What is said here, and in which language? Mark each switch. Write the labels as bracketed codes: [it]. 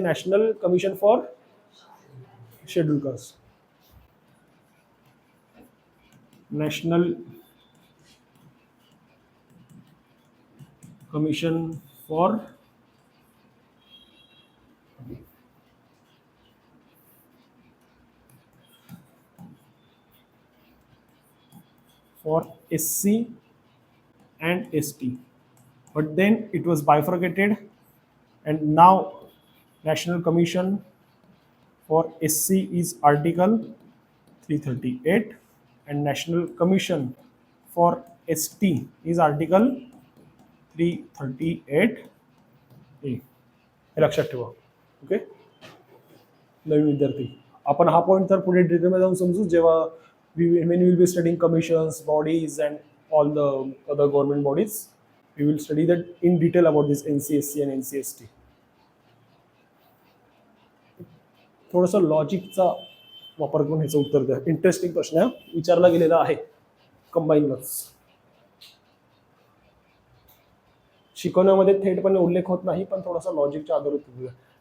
[en] National Commission for Schedule Caste. National Commission for SC and ST, but then it was bifurcated, and now National Commission for SC is Article 338 and National Commission for ST is Article 338A. [mr] हे लक्षात ठेवा. Okay, नवीन विद्यार्थी आपण हा point तर पुढे डिटेलमध्ये जाऊन समजू जेव्हा [en] when we will be studying commissions, bodies and all the other government bodies. We will study that in detail about this NCSC and NCST. [mr] थोडंसं लॉजिकचा वापर करून ह्याचं उत्तर द्या. इंटरेस्टिंग प्रश्न विचारला गेलेला आहे. कंबाईनच शिकवण्यामध्ये थेटपणे उल्लेख होत नाही, पण थोडासा लॉजिकच्या आधारे बघूया.